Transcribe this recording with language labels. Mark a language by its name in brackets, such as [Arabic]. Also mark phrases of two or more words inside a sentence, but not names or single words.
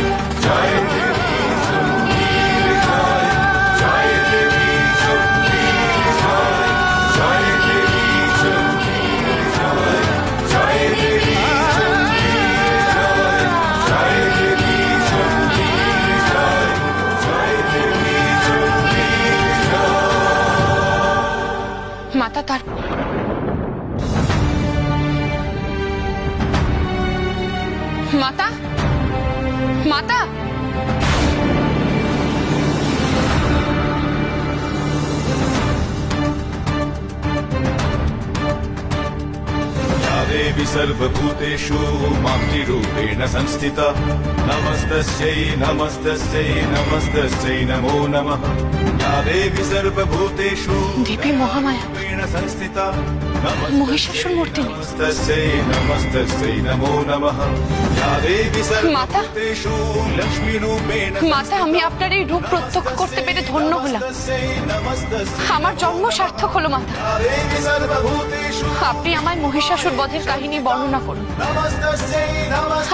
[Bangla] জয় দেবী চণ্ডীর জয়, জয় দেবী চণ্ডীর জয়, জয় দেবী চণ্ডীর জয়, জয় দেবী চণ্ডীর জয়, জয় দেবী চণ্ডীর জয়, জয় দেবী চণ্ডীর জয়। মাতা তার মাতা, মাতা, [Sanskrit] या देवी सर्वभूतेषु मातृरूपेण संस्थिता नमस्तस्यै नमस्तस्यै नमस्तस्यै नमो नमः। या देवी सर्वभूतेषु देवी महामाया। रूपेण संस्थिता [Bangla] মহিষাসুর মূর্তিনি। [Sanskrit] নমস্তস্যৈ নমস্তস্যৈ নমো নমঃ ইয়া দেবী [Bangla] মাতা। [Sanskrit] সর্বভূতেষু লক্ষ্মীরূপেণ [Bangla] মাতা, আমি আপনার এই রূপ প্রত্যক্ষ করতে পেরে ধন্য হলাম। আমার জন্ম সার্থক হলো মাতা। [Sanskrit] দেবী সর্বভূতেষু [Bangla] আপনি আমায় মহিষাসুর বধের কাহিনী বর্ণনা করুন। [Sanskrit] নমস্তস্যৈ নমঃ